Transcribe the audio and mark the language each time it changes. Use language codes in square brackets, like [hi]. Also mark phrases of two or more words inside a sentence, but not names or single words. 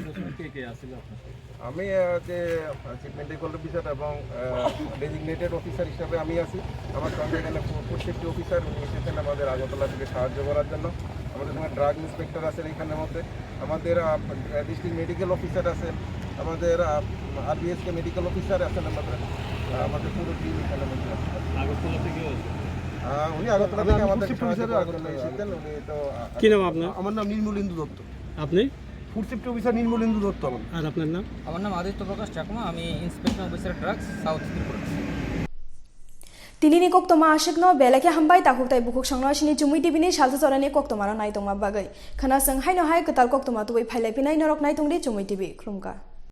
[bn] আমি যে [en] chief medical officer [bn] এবং [en] designated officer [bn] হিসাবে আমি আছি আমার সঙ্গে এখানে [en] food safety officer [bn] উনি এসেছেন আমাদের আগরতলা থেকে সাহায্য করার জন্য আমাদের সঙ্গে [en] drug inspector [bn] আছেন এখানের মধ্যে আমাদের [en] district medical officer [bn] আছেন আমাদের [en] RBSK medical officer [bn] আছেন আমাদের পুরো টিম এখানে মধ্যে আগরতলা থেকে উনি আগরতলা থেকে আমাদের আগরতলা এসেছেন উনি তো কি নাম আপনার? আমার নাম নির্মলেন্দু দত্ত। আপনি [en] food safety officer [bn] নির্মলেন্দু দত্ত আমার। আর আপনার নাম? আমার নাম আদিত্য প্রকাশ চাকমা, আমি [en] inspector officer drugs South Tripura. [trp] Tilini Koktwma ashikno belake hambai takuktai bukuk sangno ashini chumui tibini Salsa chorani Koktwma ro naitongma bagai khana sang haino hai ketal Koktwma tubai phailai pinai norok naitongri chumui tibi khumka